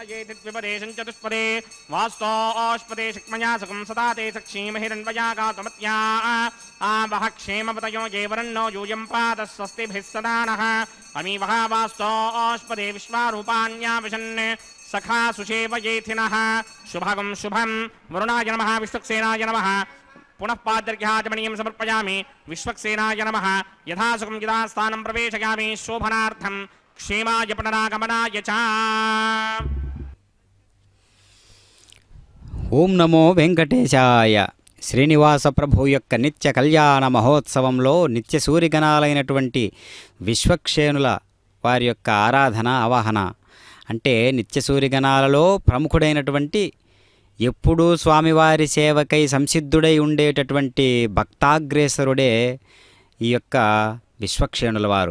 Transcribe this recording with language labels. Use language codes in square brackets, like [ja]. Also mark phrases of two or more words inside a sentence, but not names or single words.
[sa] येति द्विपदे सञ्चतुष्पदे वास्तोष्पदे शिक्मया सुखं सदा ते सक्षीमहिरन्वया गातुमत्या आवह क्षेमपतयो जेवरन्नो यूयं पात स्वस्तिभिः सदा नः अमीवः वास्तोष्पदे विश्वारूपाण्याविशन् सखा सुषेवयेथिनः शुभगं शुभं वरुणाय नमः विश्वक्सेनाय नमः पुनः पाद्यर्घ्याचमनीयं समर्पयामि विश्वक्सेनाय नमः यथासुखं यथास्थानं प्रवेशयामि शोभनार्थं क्षेमाय पुनरागमनाय च ఓం నమో వెంకటేశాయ. [te] శ్రీనివాస ప్రభు యొక్క నిత్య కళ్యాణ మహోత్సవంలో నిత్య సూర్యగణాలైనటువంటి విశ్వక్షేణుల వారి యొక్క ఆరాధన ఆవాహన అంటే నిత్య సూర్యగణాలలో ప్రముఖుడైనటువంటి ఎప్పుడూ స్వామివారి సేవకై సంసిద్ధుడై ఉండేటటువంటి భక్తాగ్రేసరుడే ఈ యొక్క విశ్వక్షేణుల వారు.